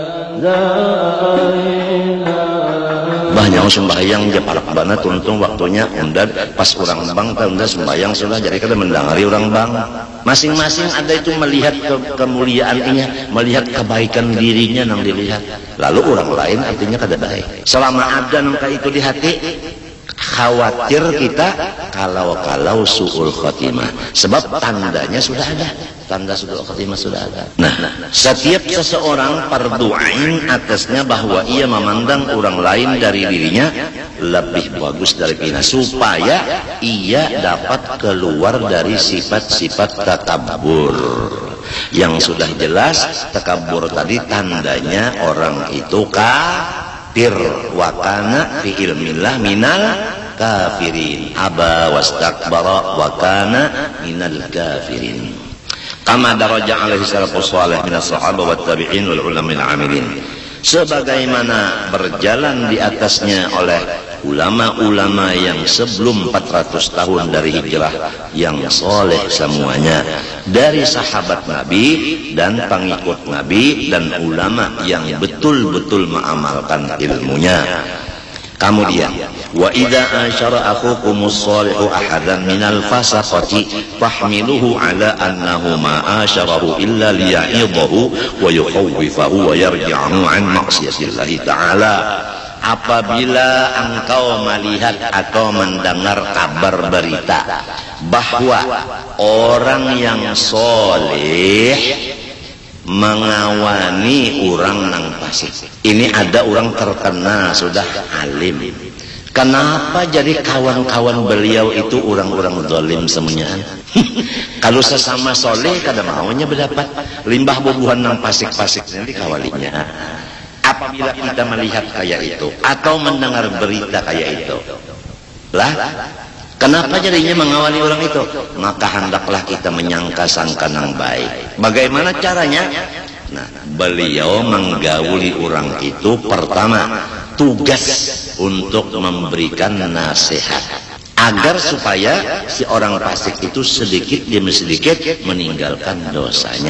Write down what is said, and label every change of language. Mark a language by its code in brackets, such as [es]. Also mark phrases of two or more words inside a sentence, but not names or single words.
[bjn] banyak sembahyang je parak bana tuntung waktunya undad pas orang bang undad sembahyang sudah jadi kada mendangari orang bang masing-masing ada itu melihat kemuliaannya, melihat kebaikan dirinya nang dilihat, lalu orang lain artinya kada baik. [id] Selama ada nangka itu di hati, khawatir kita kalau [ar] سوء الخاتمة, [id] sebab tandanya sudah ada, tanda [ar] سوء الخاتمة [id] sudah ada. Nah, setiap seseorang fardu ain atasnya bahwa ia memandang orang lain dari dirinya lebih bagus dari kita, supaya ia dapat keluar dari sifat-sifat takabur. Yang sudah jelas takabur tadi tandanya orang itu kafir, [ar] وكان في علم الله من الكافرين أبى واستكبر وكان من الكافرين. كما درج عليه الصلاة والسلام من الصحابة والتابعين والعلماء العاملين, [id] sebagaimana berjalan di atasnya oleh ulama-ulama yang sebelum 400 tahun dari hijrah yang soleh semuanya, dari sahabat Nabi dan pengikut Nabi dan ulama yang betul-betul mengamalkan ilmunya. Kemudian, [ar] وإذا عاشر أخوكم الصالح أحدا من الفسقة فاحمله على أنه ما عاشره إلا ليعظه ويخوفه ويرجعه عن معصية الله تعالى. [bjn] Apabila engkau melihat atau mendengar kabar berita bahwa orang yang soleh mengawani orang nang fasik, ini ada orang terkenal sudah alim, kenapa jadi kawan-kawan beliau itu orang-orang zalim semuanya? Kalau sesama soleh kada maunya berdapat limbah bubuhan nang fasik-fasik nanti kawalinya. Apabila kita melihat kayak itu atau mendengar berita kayak itu, lah kenapa jadinya mengawali orang itu? [id] Maka hendaklah kita menyangka sangka yang baik. Bagaimana caranya? Nah, beliau menggauli orang itu pertama tugas untuk memberikan nasihat agar supaya si orang fasik itu sedikit demi sedikit meninggalkan dosanya.